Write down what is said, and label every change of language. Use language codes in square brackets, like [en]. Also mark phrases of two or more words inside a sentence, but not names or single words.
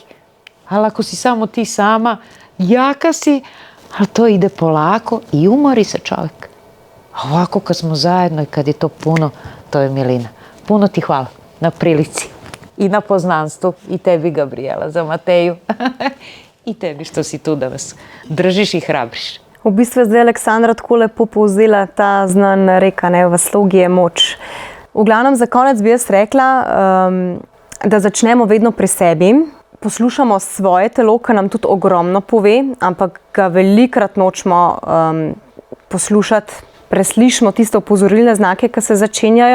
[sr] Ali ako si samo ti sama, jaka si, ali to ide polako i umori se čovjek. A ovako kad smo zajedno i kad je to puno, to je milina. Puno ti hvala na prilici i na poznanstvu i tebi, Gabriela, za Mateju i tebi što si tu da vas držiš i hrabriš. [sl] V bistvu je zdaj Aleksandra tako lepo povzela ta znana reka, ne, v slogi je moč. V glavnem za konec bi jaz rekla, da začnemo vedno pri sebi. Poslušamo svoje telo, ki nam tudi ogromno pove, ampak ga velikrat nočemo poslušati, preslišimo tiste opozorilne znake, ki se začenjajo.